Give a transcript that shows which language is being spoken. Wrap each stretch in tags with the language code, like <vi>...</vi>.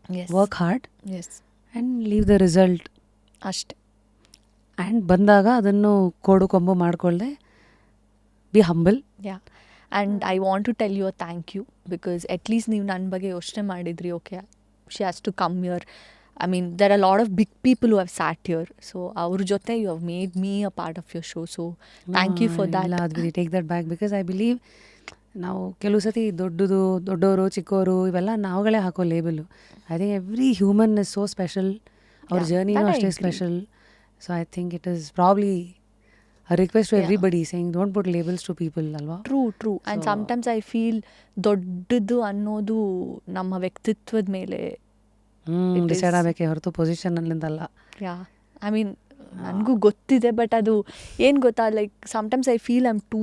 <en>Yes work hard yes and leave the result.</en> <kn>ಅಷ್ಟೆ. And ಬಂದಾಗ ಅದನ್ನು ಕೋಡು ಕೊಂಬು ಮಾಡಿಕೊಳ್ಳದೆ</kn> <en>Be humble. Yeah, and I want to tell you a thank you. Because at least</en> <kn>ನೀವು ನನ್ನ ಬಗ್ಗೆ ಯೋಚನೆ ಮಾಡಿದ್ರಿ.</kn> <en>Okay, she has to come here. I mean, there are a lot of big people who have sat here. So, our jote, you have made me a part of your show. So, thank you for that. We take that back because I believe</en> <kn>ನಾವು ಕೆಲವು ಸತಿ ದೊಡ್ಡವರು ಚಿಕ್ಕವರು ಇವೆಲ್ಲ ನಾವುಗಳೇ ಹಾಕೋ ಲೇಬಲು.</kn> <en>I think every human is so special.</en> <kn>ಅವ್ರ ಜರ್ನಿನೂ ಅಷ್ಟೇ special.</kn> <en>So I think it is probably a request to everybody saying don't put labels to people, ಅಲ್ವಾ? True. And sometimes I feel</en> <kn>ದೊಡ್ಡದು ಅನ್ನೋದು ನಮ್ಮ ವ್ಯಕ್ತಿತ್ವದ ಮೇಲೆ ಡಿಸೈಡ್ ಆಗಬೇಕೆ ಹೊರತು ಪೊಸಿಷನ್ ಅಲ್ಲಿಂದಲ್ಲ. ಯಾ, ಐ ಮೀನ್ ನನಗೂ ಗೊತ್ತಿದೆ, ಬಟ್ ಅದು ಏನು ಗೊತ್ತಾ,</kn> <en>like sometimes I feel I am</en>